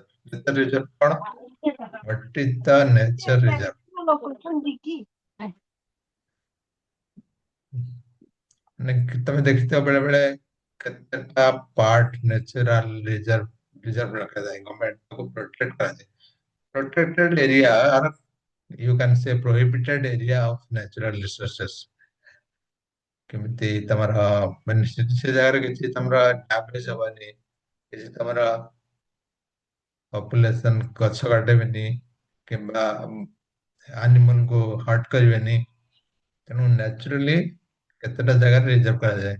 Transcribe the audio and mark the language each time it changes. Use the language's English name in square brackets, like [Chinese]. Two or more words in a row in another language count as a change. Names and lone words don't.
[English] nature reserve କଣ? what is the nature reserve? [Odia] ତମେ ଦେଖିଥିବ ବେଳେ ବେଳେ କେତେଟା ପାର୍ଟ [English] natural reserve reserve [Odia] ରଖାଯାଏ। ଗଭର୍ଣମେଣ୍ଟ ତାକୁ ପ୍ରୋଟେକ୍ଟ କରାଯାଏ। [English] protected area, you can say prohibited area of natural resources। [Odia] କେମିତି ତମର ମାନେ ସେ ଜାଗାରେ କିଛି ତମର ଡ୍ୟାମେଜ ହବନି, କିଛି ତମର ପପୁଲେସନ ଗଛ କାଟିବେନି କିମ୍ବା ଆନିମଲ କୁ ହର୍ଟ କରିବେନି। ତେଣୁ ନ୍ୟାଚୁରାଲି କେତେଟା ଜାଗାରେ ରିଜର୍ଭ କରାଯାଏ।